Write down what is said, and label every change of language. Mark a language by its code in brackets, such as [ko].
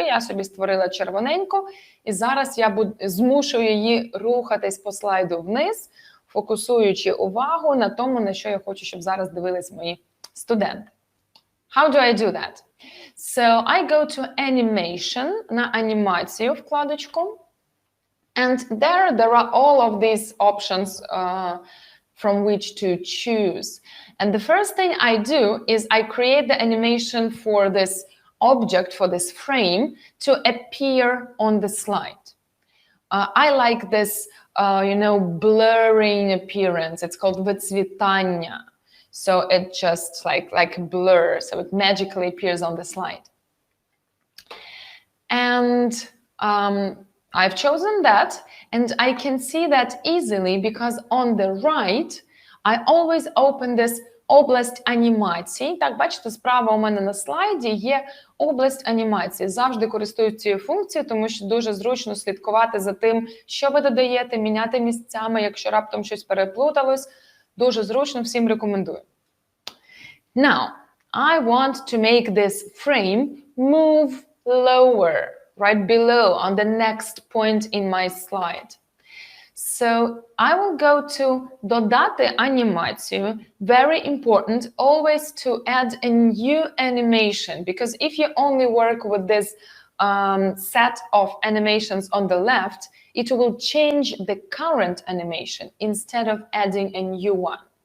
[uk] Я собі створила червоненьку, і зараз я змушую її рухатись по слайду вниз, фокусуючи увагу на тому, на що я хочу, щоб зараз дивились мої студенти. [en] How do I do that? So I go to animation, [uk] на анімацію вкладочку, [en] and there are all of these options from which to choose. And the first thing I do is I create the animation for this object, for this frame to appear on the slide. I like this, blurring appearance. It's called вицвітання. So it just like blur, so it magically appears on the slide. And I've chosen that, and I can see that easily because on the right, I always open this [uk] область анімації. Так, бачите, справа у мене на слайді є область анімації. Завжди користуюсь цією функцією, тому що дуже зручно слідкувати за тим, що ви додаєте, міняти місцями, якщо раптом щось переплуталось. Дуже зручно, всім рекомендую. [en] Now, I want to make this frame move lower, right below, on the next point in my slide. So I will go to [uk] додати анімацію. [en] Very important always to add a new animation, because if you only work with this set of animations on the left, it will change the current animation instead of adding a new one.